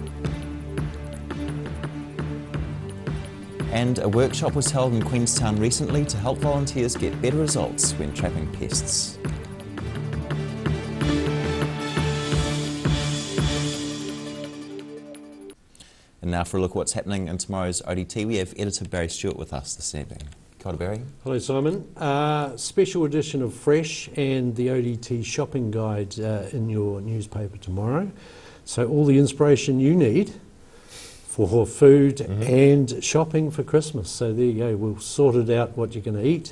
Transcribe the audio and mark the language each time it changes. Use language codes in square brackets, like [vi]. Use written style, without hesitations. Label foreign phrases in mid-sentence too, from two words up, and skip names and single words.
[en] And a workshop was held in Queenstown recently to help volunteers get better results when trapping pests. And now for a look at what's happening in tomorrow's ODT, we have editor Barry Stewart with us this evening. [mi] Kia ora, Barry. [en] Hello Simon. Special edition of Fresh and the ODT shopping guide in your newspaper tomorrow. So all the inspiration you need for food and shopping for Christmas. So there you go, we've sorted out what you're going to eat.